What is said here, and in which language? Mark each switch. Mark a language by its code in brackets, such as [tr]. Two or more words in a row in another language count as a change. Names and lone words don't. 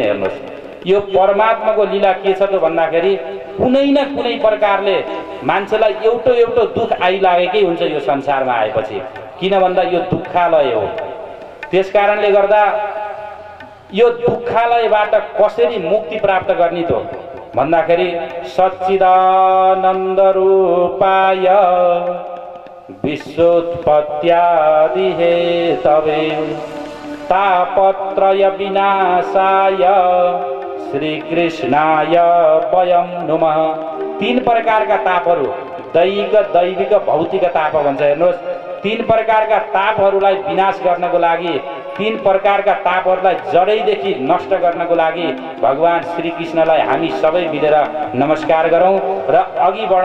[ne] हेर्नुहोस्, यो परमात्माको लीला के छ त भन्दाखेरि कुनै न कुनै प्रकारले मान्छेलाई एउटा दुःख आइलागेकै हुन्छ यो संसारमा आएपछि, किन भन्दा यो दुःखालय हो। त्यसकारणले गर्दा यो दुःखालयबाट कसरी मुक्ति प्राप्त गर्ने त भन्दाखेरि [sa] सच्चिदानन्द रूपाय विश्वोत्पत्त्यादि हेतवे तापत्रय विनाशाय श्रीकृष्णाय वयं नमः। [ne] 3 प्रकारका तापहरू, दैहिक, दैविक, भौतिक ताप भन्छ। हेर्नुहोस्, 3 प्रकारका तापहरूलाई विनाश गर्नको लागि, 3 प्रकारका तापहरूलाई जडैदेखि नष्ट गर्नको लागि भगवान श्रीकृष्णलाई हामी सबै मिलेर नमस्कार गरौँ र अघि बढौँ।